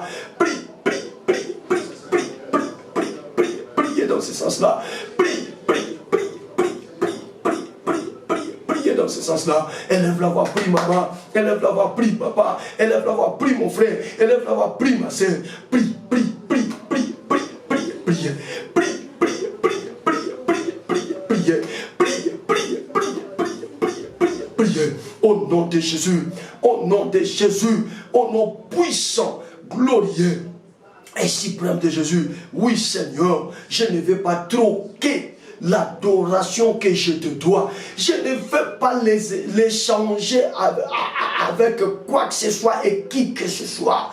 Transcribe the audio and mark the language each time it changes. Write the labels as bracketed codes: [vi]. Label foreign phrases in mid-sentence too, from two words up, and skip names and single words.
[fr] Prie, prie, prie, prie, prie, prie, prie, prie, priez dans ce sens-là. Prie, prie, prie, prie, prie, prie, prie, prie, priez dans ce sens-là. Élève la voix, prie maman. Élève la voix, prie papa. Élève la voix, prie mon frère. Élève la voix, prie ma soeur. Prie, prie, prie, prie, prie, prie, priez. Prie, prie, prie, prie, prie, prie, priez. Prie, prie, prie, prie, prie, prie, priez. Au nom de Jésus, au nom de Jésus, au nom puissant, glorieux et suprême de Jésus. Oui Seigneur, je ne vais pas troquer l'adoration que je te dois. Je ne veux pas l'échanger avec quoi que ce soit et qui que ce soit.